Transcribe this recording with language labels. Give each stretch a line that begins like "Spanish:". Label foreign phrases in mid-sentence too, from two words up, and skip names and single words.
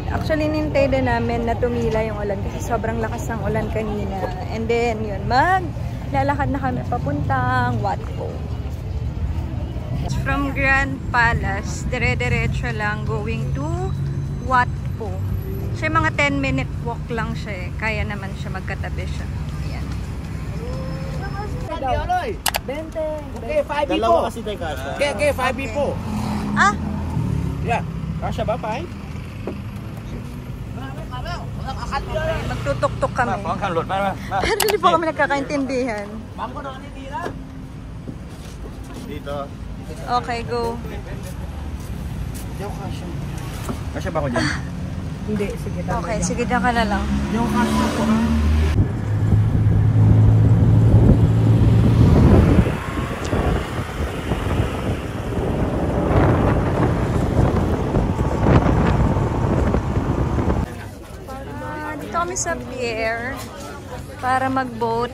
Filipino: Actually, nintay din namin na tumila yung ulan kasi sobrang lakas ng ulan kanina.
English: And then,
Filipino: yun, maglalakad na kami papuntang Watpo.
English: From Grand Palace,
Filipino: dire-diretso lang
English: going to Watpo.
Filipino: So, mga
English: 10-minute walk
Filipino: lang siya eh. Kaya naman siya, magkatabi siya. Ayan.
English: 20. Okay, 5 people.
Filipino: Dalawa kasi tayo kasha.
English: Okay, 5 people. Ah? Yeah.
Filipino: Kasha ba, 5? Magtutok-tok kami.
Thai: พร้อมขับรถมา
Filipino: Pero hindi po kami nagkakaintindihan. Dito.
English: Okay, go.
Filipino: Yung kasha. Kasha ba ako dyan? Hindi, sige. Okay, sige na ka na lang. Yung kasha ko. Dito kami sa pier para mag-boat.